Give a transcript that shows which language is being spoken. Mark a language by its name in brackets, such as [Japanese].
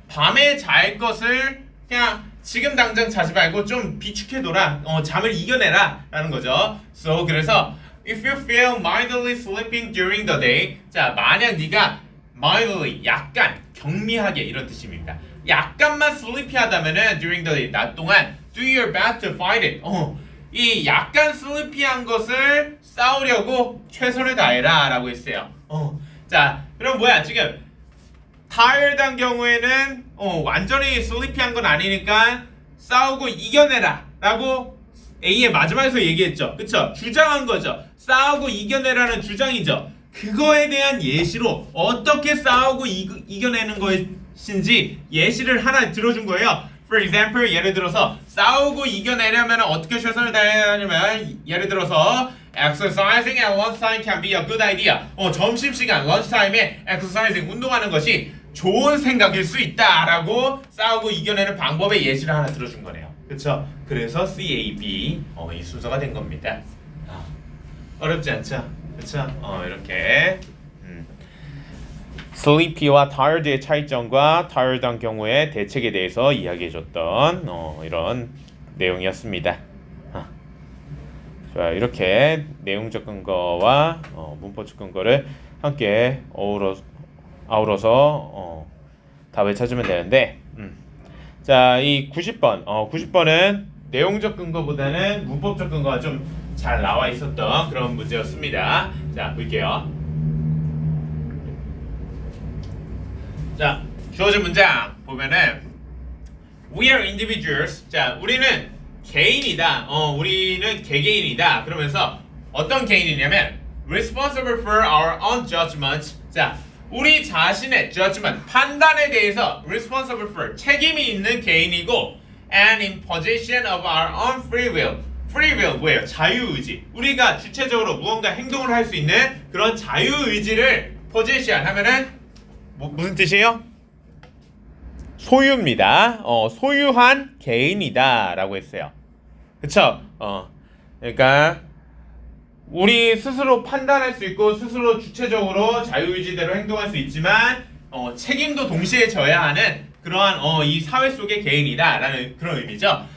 [Korean] 밤에 잘 것을 그냥 지금 당장 자지 말고 좀 비축해둬라. 잠을 이겨내라 라는 거죠. [English] So [Korean] 그래서 [English] if you feel mildly sleeping during the day [Korean] 자, 만약 네가 [English] mildly [Korean] 약간 경미하게 이런 뜻입니다. 약간만 sleepy하다면은 [English] during the day [Korean] 낮 동안 [English] do your best to fight it. [Korean] 이 약간 sleepy한 것을 싸우려고 최선을 다해라 라고 했어요. 자, 그럼 뭐야 지금 tired한 경우에는 완전히 sleepy한 건 아니니까 싸우고 이겨내라 라고 A의 마지막에서 얘기했죠. 그쵸? 주장한 거죠. 싸우고 이겨내라는 주장이죠. 그거에 대한 예시로 어떻게 싸우고 이겨내는 것인지 예시를 하나 들어준 거예요. [English] For example, [Korean] 예를 들어서 싸우고 이겨내려면 어떻게 최선을 다하냐면 예를 들어서 [English] exercising at lunchtime can be a good idea. [Korean] 점심시간 lunchtime에 exercising 운동하는 것이 좋은 생각일 수 있다라고 싸우고 이겨내는 방법의 예시를 하나 들어준 거네요. 그렇죠? 그래서 CAB 이 순서가 된 겁니다. 어렵지 않죠? 그렇죠? 이렇게 sleepy와 tired의 차이점과 tired한 경우의 대책에 대해서 이야기해줬던 이런 내용이었습니다. 자, 이렇게 내용적 근거와 문법적 근거를 함께 아우러서 답을 찾으면 되는데 자, 이 90번 90번은 내용적 근거보다는 문법적 근거가 좀 잘 나와 있었던 그런 문제였습니다. 자, 볼게요. 자, 주어진 문장 보면은 [English] We are individuals. [Korean] 자, 우리는 개인이다. 우리는 개개인이다. 그러면서 어떤 개인이냐면 [English] responsible for our own judgment. [Korean] 자, 우리 자신의 judgment, 판단에 대해서 responsible for, 책임이 있는 개인이고 [English] and in possession of our own free will. [Korean] free will 뭐예요? 자유의지. 우리가 주체적으로 무언가 행동을 할 수 있는 그런 자유의지를 possession 하면은 무슨 뜻이에요? 소유입니다. 소유한 개인이다라고 했어요. 그쵸? 그러니까 우리 스스로 판단할 수 있고 스스로 주체적으로 자유의지대로 행동할 수 있지만 책임도 동시에 져야 하는 그러한 이 사회 속의 개인이다라는 그런 의미죠.